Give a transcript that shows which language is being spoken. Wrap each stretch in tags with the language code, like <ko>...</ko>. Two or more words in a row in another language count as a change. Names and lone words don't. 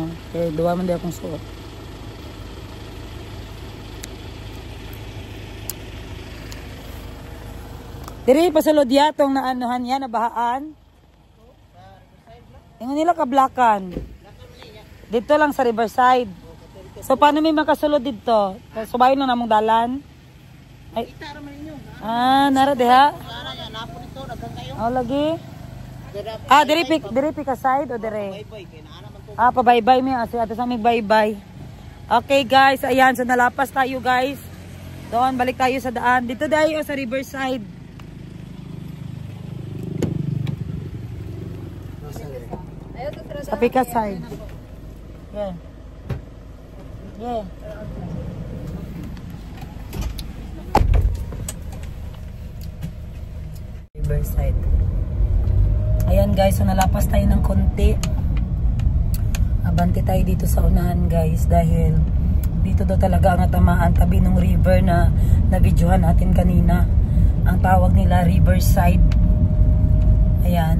<ceb>Okay, duwa man di akong suot. Diri, pasulod yatong na anuhan yan, nabahaan.</ceb> <tl>Yung nila Kablacan. Dito lang sa Riverside.</tl> <ceb>So, paano may makasulod dito? Subayon lang namong dalan? Ay. Nara diha? Oh, lagi? Diri pika side o diri? Pabaybay mi asi ato sa mig baybay.</ceb> <tl>Okay, guys, ayan, so nalapas tayo, guys. Doon balik tayo sa daan. Dito tayo sa Riverside.</tl> <ceb>Sa pika side.</ceb> <en>Yeah. Yeah.</en> <tl>Riverside. Ayan, guys, so nalapas tayo ng konti. Abante tayo dito sa unahan, guys, dahil dito daw talaga ang tamaan tabi ng river na na-videohan natin kanina. Ang nila, Riverside. Ayan.</tl>